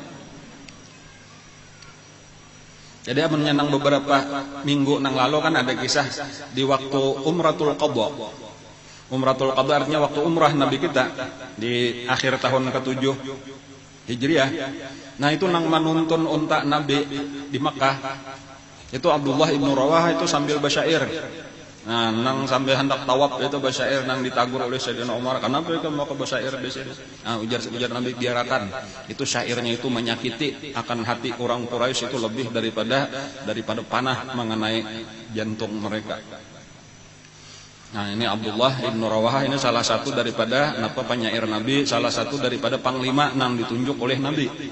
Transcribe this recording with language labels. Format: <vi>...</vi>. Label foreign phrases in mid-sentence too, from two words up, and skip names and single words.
<bjn>Jadi menyenang beberapa minggu nang lalu kan ada kisah di waktu Umratul Qadha.</bjn> <id>Umratul Qadha artinya waktu umrah Nabi kita di akhir tahun ke-7 Hijriah. Nah itu nang menuntun unta Nabi di Makkah. Itu Abdullah ibnu Rawahah itu sambil bersyair. Nah, nang sambil hendak tawaf itu bersyair nang ditagur oleh Sayyidina Umar. Kenapa kamu mau ke bersyair di sini? Nah, ujar Nabi biarkan. Itu syairnya itu menyakiti akan hati orang Quraisy itu lebih daripada panah mengenai jantung mereka. Nah, ini Abdullah ibnu Rawahah ini salah satu daripada penyair Nabi, salah satu daripada panglima nang ditunjuk oleh Nabi.</id>